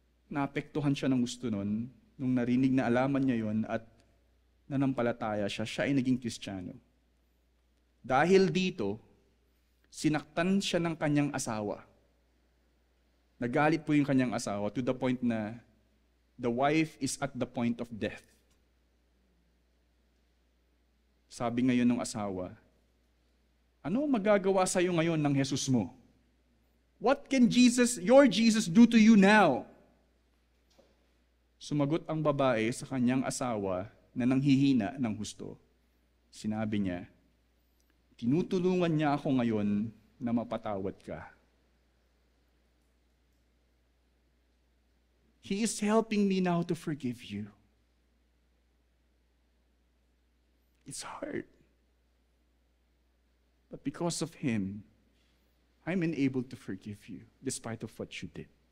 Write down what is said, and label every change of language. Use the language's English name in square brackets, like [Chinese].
[Filipino] Naapektuhan siya ng gusto nun, nung narinig na alaman niya yon at nanampalataya siya ay naging Kristiyano. Dahil dito, sinaktan siya ng kanyang asawa. Nagalit po yung kanyang asawa [English] to the point na the wife is at the point of death. [Filipino] Sabi ngayon ng asawa, ano magagawa sa iyo ngayon ng Jesus mo? [English] What can your Jesus do to you now? [Filipino] Sumagot ang babae sa kanyang asawa na nanghihina ng husto. Sinabi niya, tinutulungan niya ako ngayon na mapatawad ka. [English] He is helping me now to forgive you. It's hard. But because of Him, I'm enabled to forgive you despite of what you did.